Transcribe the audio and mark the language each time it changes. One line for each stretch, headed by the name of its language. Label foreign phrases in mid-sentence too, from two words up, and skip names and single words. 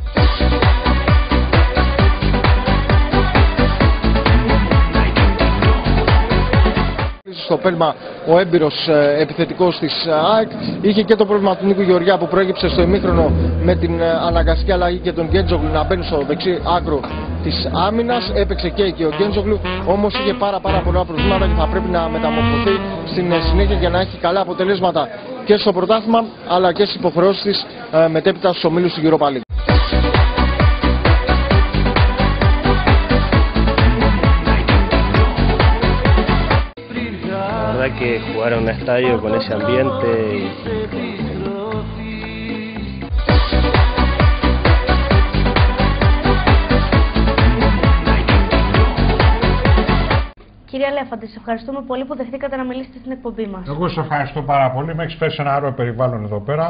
Greek: Στο πέλμα ο έμπειρος επιθετικός της ΑΕΚ είχε και το πρόβλημα του Νίκου Γεωργιά που προέκυψε στο ημίχρονο με την αναγκαστική αλλαγή και τον Γκέντζογλου να μπαίνει στο δεξί άκρο της άμυνας. Έπαιξε και εκεί ο Γκέντζογλου, όμως είχε πάρα πολλά προβλήματα και θα πρέπει να μεταμορφωθεί στην συνέχεια για να έχει καλά αποτελέσματα και στο πρωτάθλημα αλλά και στις υποχρεώσεις της μετέπειτα στους ομίλους του Europa League.
Spanish: Que jugar a un estadio con ese ambiente
Greek: Κύριε Αλέφαντη, σε ευχαριστούμε πολύ που δεχτήκατε να μιλήσετε στην εκπομπή μας. Εγώ σε ευχαριστώ πάρα πολύ. Με έχεις φέρει σε ένα ωραίο περιβάλλον εδώ πέρα.